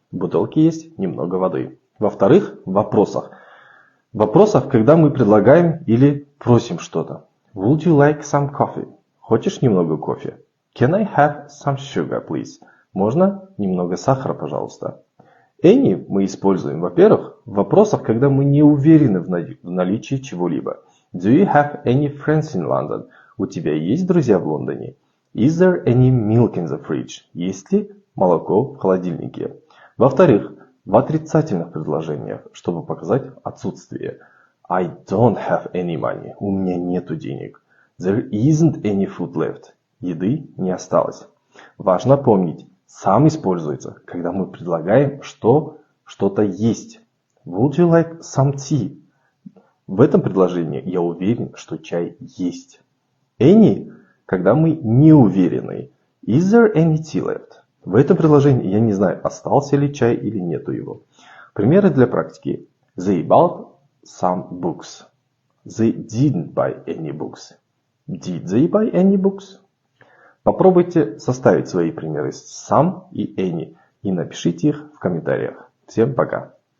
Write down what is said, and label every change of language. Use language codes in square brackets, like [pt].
[ru] В бутылке есть немного воды. Во-вторых, в вопросах. В вопросах, когда мы предлагаем или просим что-то. [en] Would you like some coffee? [ru] Хочешь немного кофе? [en] Can I have some sugar, please? [ru] Можно немного сахара, пожалуйста? Any мы используем, во-первых, в вопросах, когда мы не уверены в наличии чего-либо. [en] Do you have any friends in London? [ru] У тебя есть друзья в Лондоне? [en] Is there any milk in the fridge? [ru] Есть ли молоко в холодильнике? Во-вторых, в отрицательных предложениях, чтобы показать отсутствие. [en] I don't have any money. [ru] У меня нету денег. [en] There isn't any food left. [ru] Еды не осталось. Важно помнить, some используется, когда мы предлагаем, что что-то есть. [en] Would you like some tea? [ru] В этом предложении я уверен, что чай есть. Any, когда мы не уверены. [en] Is there any tea left? [ru] В этом предложении я не знаю, остался ли чай или нету его. Примеры для практики. [en] They bought some books. They didn't buy any books. Did they buy any books? [ru] Попробуйте составить свои примеры с some и any и напишите их в комментариях. Всем пока!